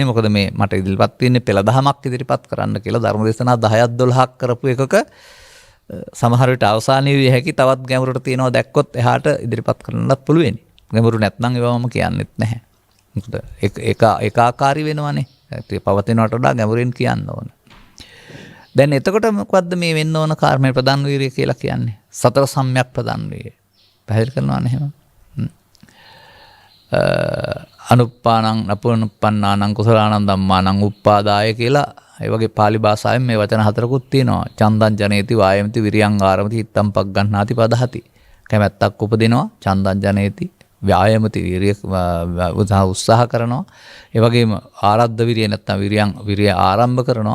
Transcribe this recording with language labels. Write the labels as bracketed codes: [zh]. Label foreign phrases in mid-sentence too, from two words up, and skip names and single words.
[si] මොකද මේ මට ඉදිරිපත් තියෙන්නේ පෙළ දහමක් ඉදිරිපත් කරන්න කියලා ධර්ම දේශනා 10ක් 12ක් කරපු එකක සමහර විට අවසානයේ විය හැකි තවත් ගැඹුරට තියෙනවා දැක්කොත් එහාට ඉදිරිපත් කරන්නත් පුළුවන්. ගැඹුරු නැත්නම් ඒවම කියන්නෙත් නැහැ. මොකද ඒකාකාරී වෙනවනේ. ඒ පවතිනවට වඩා ගැඹුරින් කියන්න ඕන. දැන් එතකොට මොකද්ද මේ වෙන්න ඕන කාර්මයේ ප්‍රධාන වීරිය කියලා කියන්නේ? සතර සම්‍යක් ප්‍රධාන වීරිය. පැහැදිලි කරනවානේ එහෙම. [pi] අනුප්පානං නපුනුප්පන්නානං කුසලානං ධම්මානං උප්පාදාය [si] කියලා ඒ වගේ pāli භාෂාවෙන් මේ වචන හතරකුත් තියෙනවා. [pi] චන්දං ජනේති වායමති විරියං ආරමති හිත්තං පග්ගණ්ණාති පදහති. [si] කැමැත්තක් උපදිනවා [pi] චන්දං ජනේති [si] ව්‍යායමති විරිය උත්සාහ කරනවා. ඒ වගේම ආරද්ධ විරිය නැත්නම් විරිය ආරම්භ කරනවා.